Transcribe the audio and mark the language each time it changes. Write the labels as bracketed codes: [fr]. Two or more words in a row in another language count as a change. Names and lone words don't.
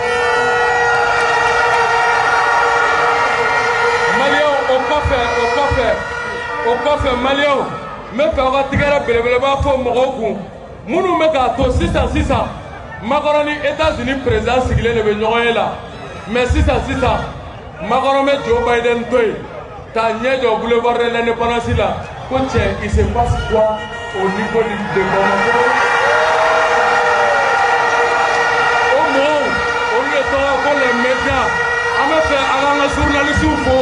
[bm] O kɔfɛ Maliens n bɛ fɛ aw ka tigɛrɛ belebeleba fɔ mɔgɔw kun minnu bɛ k'a to sisan Macron ni [fr] États-Unis président [bm] sigilen de bɛ ɲɔgɔn ye la mais sisan Macron bɛ Joe Biden to yen k'a ɲɛ jɔ boulevard de l'indépendance la ko cɛ [fr] il se passe quoi au niveau de Bamako. [bm] O mɔgɔw olu de tɔgɔ ko [fr] les médias [bm] an bɛ fɛ an k'an ka journalistes fo.